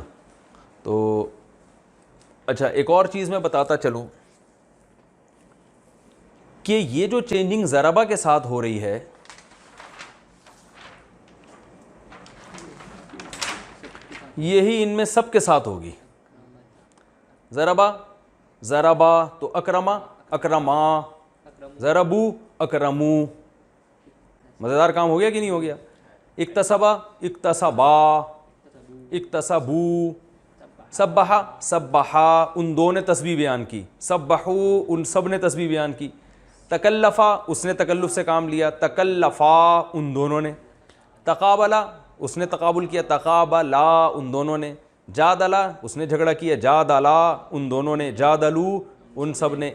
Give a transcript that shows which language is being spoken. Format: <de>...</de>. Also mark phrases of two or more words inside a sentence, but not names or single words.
<ur>تو اچھا, ایک اور چیز میں بتاتا چلوں کہ یہ جو چینجنگ ضربہ کے ساتھ ہو رہی ہے, یہی ان میں سب کے ساتھ ہوگی.</ur> <ar>ضربا ضربا تو اکرما اکرما, ضربو اکرمو.</ar> <ur>مزیدار کام ہو گیا کہ نہیں ہو گیا؟</ur> <ar>اکتسبا اکتسبا اکتسبو, سبحا سبحا,</ar> <ur>ان دو نے تسبیح بیان کی. سبحو, ان سب نے تسبیح بیان کی. تکلفا, اس نے تکلف سے کام لیا. تکلفا, ان دونوں نے. تقابلا, اس نے تقابل کیا. تقابلا, ان دونوں نے. جادلا, اس نے جھگڑا کیا. جادلا, ان دونوں نے. جادلو, ان سب نے.</ur>